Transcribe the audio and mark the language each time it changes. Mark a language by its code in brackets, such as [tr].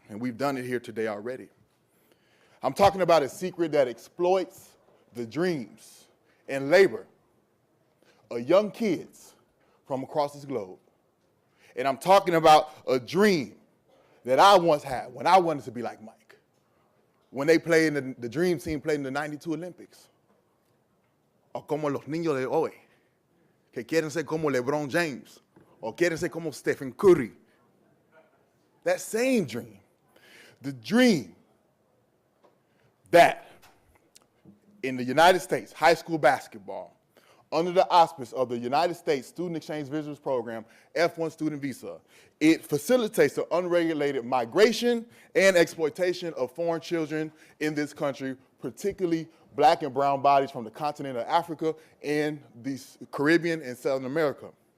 [en] And we've done it here today already. I'm talking about a secret that exploits the dreams and labor of young kids from across this globe. And I'm talking about a dream that I once had when I wanted to be like Mike. When they played in the Dream Team played in the 92 Olympics. [es] O como los niños de hoy, que quieren ser como LeBron James, [en] or [es] quieren ser como Stephen Curry. [en] That same dream, the dream that in the United States, high school basketball, under the auspice of the United States Student Exchange Visitors Program, F1 student visa, it facilitates the unregulated migration and exploitation of foreign children in this country, particularly black and brown bodies from the continent of Africa and the Caribbean and Southern America.